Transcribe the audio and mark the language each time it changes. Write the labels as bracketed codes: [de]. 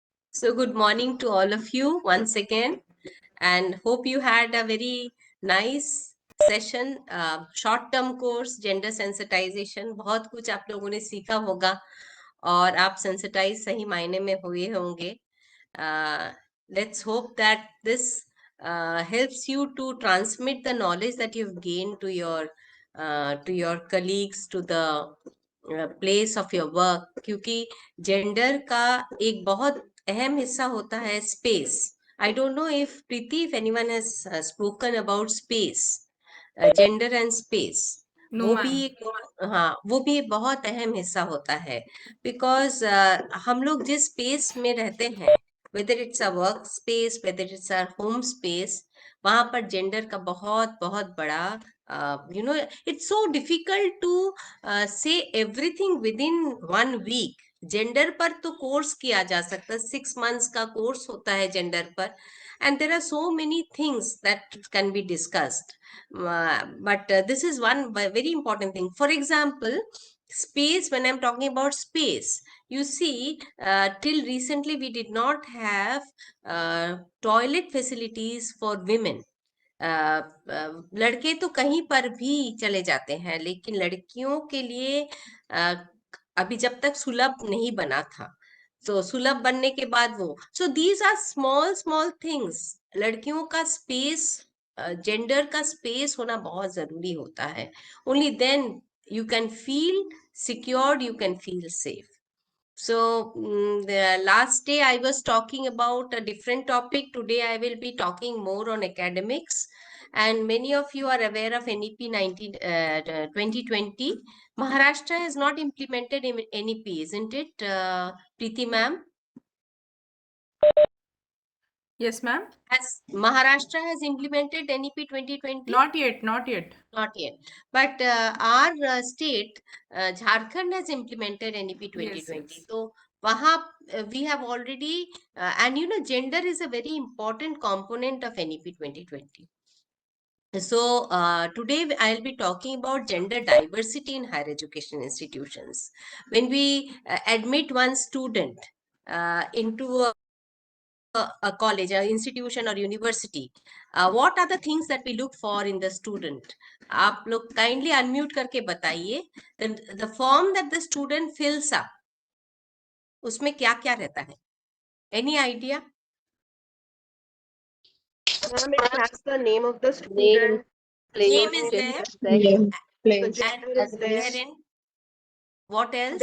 [en] So good morning to all of you once again, and hope you had a very nice session. Short-term course, gender sensitization, [hi] बहुत कुछ आप लोगों ने सीखा होगा और आप sensitize सही मायने में हुए होंगे. [en] Let's hope that this helps you to transmit the knowledge that you've gained to your colleagues, to the place of your work, [hi] क्योंकि gender का एक बहुत अहम हिस्सा होता है space. [en] I don't know if Preeti, if anyone has spoken about space, gender and space. No, [hi] वो [en] ma'am. [hi] भी एक वो भी एक बहुत अहम हिस्सा होता है बिकॉज हम लोग जिस स्पेस में रहते हैं, [en] whether it's a work space, whether it's a home space, [hi] वहां पर जेंडर का बहुत बहुत बड़ा [en] it's so difficult to say everything within 1 week. [hi] Gender पर तो कोर्स किया जा सकता है, 6 months का कोर्स होता है जेंडर पर, [en] and there are so many things that can be discussed. But this is one very important thing. For example, space, when I'm talking about space, you see, till recently we did not have toilet facilities for women. [hi] लड़के तो कहीं पर भी चले जाते हैं, लेकिन लड़कियों के लिए अभी जब तक सुलभ नहीं बना था, तो सुलभ बनने के बाद वो, [en] So these are small small things. [hi] लड़कियों का स्पेस, जेंडर का स्पेस होना बहुत जरूरी होता है. [en] Only then you can feel secured, you can feel safe. So the last day I was talking about a different topic. Today I will be talking more on academics, and many of you are aware of NEP 2020. Maharashtra has not implemented NEP, isn't it, Preeti ma'am? Yes, ma'am. Has Maharashtra has implemented NEP 2020? Not yet, not yet. Not yet. But our state, Jharkhand, has implemented NEP 2020. Yes. So, wahan, we have already, and gender is a very important component of NEP 2020. So, today I'll be talking about gender diversity in higher education institutions. When we admit one student into a college, an institution or university, what are the things that we look for in the student? [hi] आप लोग kindly unmute करके बताइए. [en] The form that the student fills up, [hi] उसमें क्या क्या रहता है? [en] Any idea? Ma'am, it has the name of the student. Name is there. The gender is there. Wherein? What else?